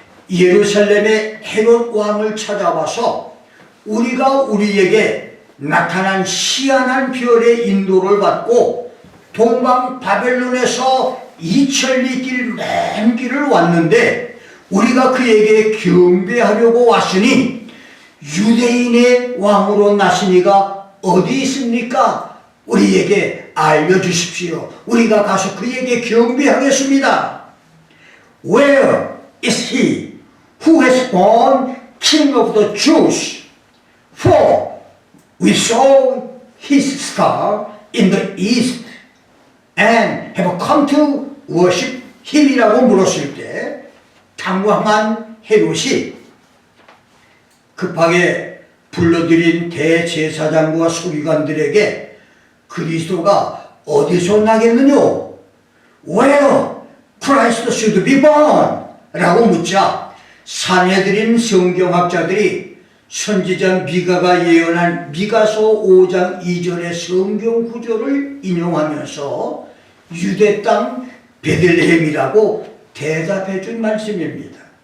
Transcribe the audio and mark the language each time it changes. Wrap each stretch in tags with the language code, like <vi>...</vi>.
<ko>예루살렘의 헤롯 왕을 찾아와서 우리가 우리에게 나타난 희한한 별의 인도를 받고 동방 바벨론에서 2000리 길 먼 길을 왔는데, 우리가 그에게 경배하려고 왔으니 유대인의 왕으로 나시니가 어디 있습니까? 우리에게 알려주십시오. 우리가 가서 그에게 경배하겠습니다.</ko> <en>Where is he who has born King of the Jews? For we saw his star in the east and have come to worship him이라고</en> <ko>물었을 때, 당황한 헤롯이 급하게 불러들인 대제사장과 서기관들에게 그리스도가 어디서 나겠느냐?</ko> <en>Where Christ should be born?</en> <ko>라고 묻자, 산헤드린 성경학자들이 선지자 미가가 예언한 미가서 5장 2절의 성경 구절을 인용하면서 유대 땅 베들레헴이라고 대답해 준 말씀입니다.</ko>